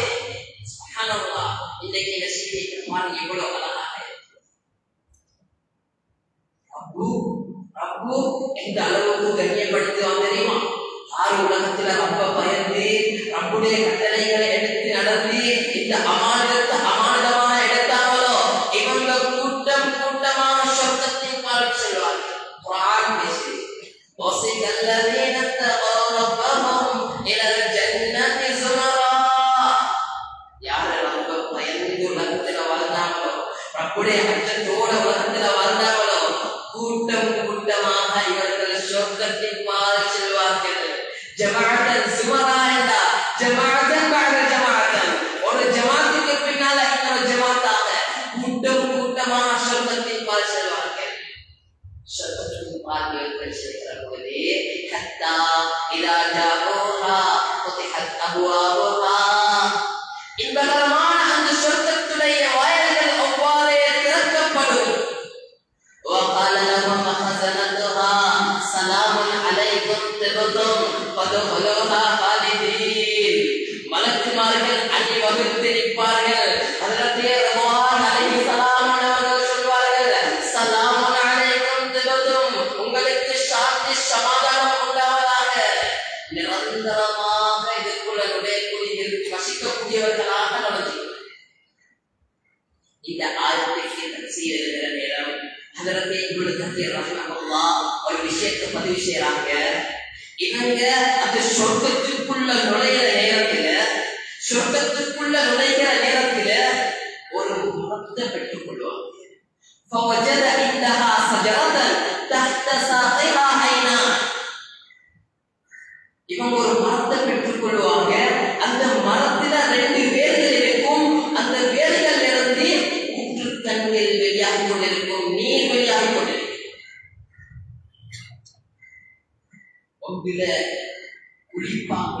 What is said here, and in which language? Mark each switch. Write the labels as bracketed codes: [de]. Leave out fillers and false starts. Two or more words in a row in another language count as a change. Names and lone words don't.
[ta] சுப்ஹானல்லாஹ், இன்றைக்கு இந்த செய்தியை பாருங்க எவ்வளவு அழகாக ரப்பு எந்த அளவுக்கு கண்ணியப்படுத்துவான் தெரியுமா? ஆறு உலகத்துல ரொம்ப பயந்து ரப்புடைய கட்டளைகளை எடுத்து நடந்து இந்த அமானிதத்தை அமானிதமாக எடுத்தாங்களோ இவங்க கூட்டம் கூட்டமாக சொர்க்கத்தின் பால் செல்வார்கள். குர்ஆன் பேசுது, [ar] وَسِقَ الَّذِينَ اتَّقَوْا رَبَّهُمْ إِلَى الْجَنَّةِ زُمَرًا. [ta] யார் ரொம்ப பயந்து உலகத்துல வாழ்ந்தாங்களோ, ரப்புடைய அச்சத்தோட உலகத்துல வாழ்ந்தாங்களோ, கூட்டம் கூட்டமாக இவர்கள் சொர்க்கத்தின் பால் செல்வார்கள். [ar] جماعة زمرا [ta] என்றா [ar] جماعة بعد جماعة, [ta] ஒரு ஜமாஅத்துக்கு பின்னால இன்னொரு ஜமாஅத்தாக கூட்டம் கூட்டமாக சொர்க்கத்தின் பால் செல்வார்கள். சொர்க்கத்தின் பால் இவர்கள் செல்கிற போது [ar] حتى إذا جاءوها فتحت أبوابها, [ta] இன்பகரமான அந்த சொர்க்கத்துடைய வாயில்கள் அவ்வாறே திறக்கப்படும். [ar] وقال لهم خزنتها سلام عليكم طبتم فادخلوها خالدين. [ta] மலக்குமார்கள் அணிவகுத்து நிற்பார்கள். ஹஜ்ரத் ரிதுவான் அலைஹிஸ்ஸலாம் அவர்கள் சொல்வார்கள், [ar] سلام عليكم طبتم, [ta] உங்களுக்கு சாந்தி சமாதானம் உண்டாவதாக. நிரந்தரமாக இதுக்குள்ள நுழையக்கூடிய வசிக்கக்கூடியவர்களாக நடந்து இந்த ஆயத்துக்கு தஃசீர் எழுதுகிற நேரம் ஹஜ்ரத் இப்னு கதீர் ரஹ்மத்துல்லாஹ் ஒரு விஷயத்தை பதிவு செய்றாங்க. இவங்க அந்த சொர்க்கத்துக்குள்ள நுழைகிற நேரத்துல, சொர்க்கத்துக்குள்ள நுழைகிற நேரத்துல ஒரு மரத்தை பெற்றுக் கொள்வாங்க. [ar] فوجد عندها شجرة تحت ساقها عينان. [ta] இவங்க ஒரு மரத்தை பெற்றுக் கொள்வாங்க. அந்த மரத்துல 2 வேர்கள் இருக்கும். அந்த வேர்கள் இருந்து ஊற்று தண்ணீர் வெளியாகி கொண்டிருக்கும், நீர் வெளியாகி கொண்டிருக்கும். குளிப்பாங்க.